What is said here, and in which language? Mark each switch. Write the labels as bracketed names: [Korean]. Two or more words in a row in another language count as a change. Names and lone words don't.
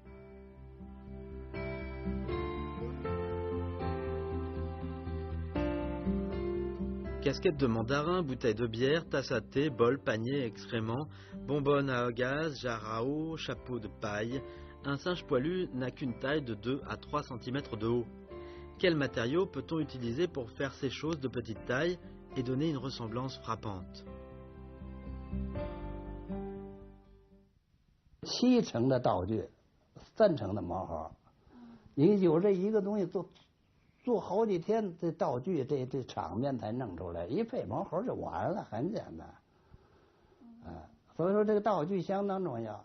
[French] Casquette de mandarin, bouteille de bière, tasse à thé, bol, panier, excréments, bonbonne à gaz, jarre à eau, chapeau de paille. Un singe poilu n'a qu'une taille de 2 à 3 cm de haut. Quels matériaux peut-on utiliser pour faire ces choses de petite taille et donner une ressemblance frappante? [Chinese] 7 成的道具，3成的毛猴。你有这一个东西做好几天，这道具这场面才弄出来，一配毛猴就完了，很简单。所以说这个道具相当重要。